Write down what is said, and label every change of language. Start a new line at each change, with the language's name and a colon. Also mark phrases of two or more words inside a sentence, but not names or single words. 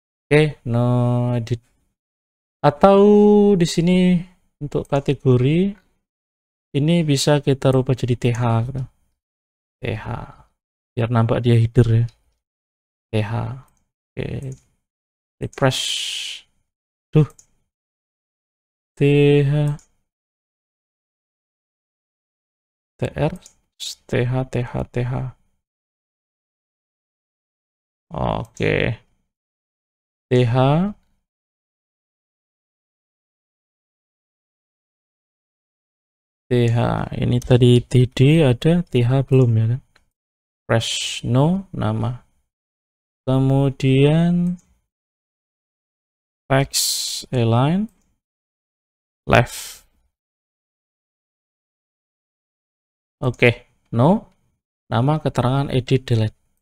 Indonesian: Oke, no edit. Atau di sini untuk kategori ini bisa kita rubah jadi TH gitu. TH biar nampak dia header ya. TH. Oke. Refresh. Tuh. TH. TR. TH. TH. TH. Oke. TH. TH. Ini tadi TD ada, TH belum ya kan? Fresh no nama. Kemudian
English: text align left.
Indonesian: Oke, no nama, keterangan, edit, delete.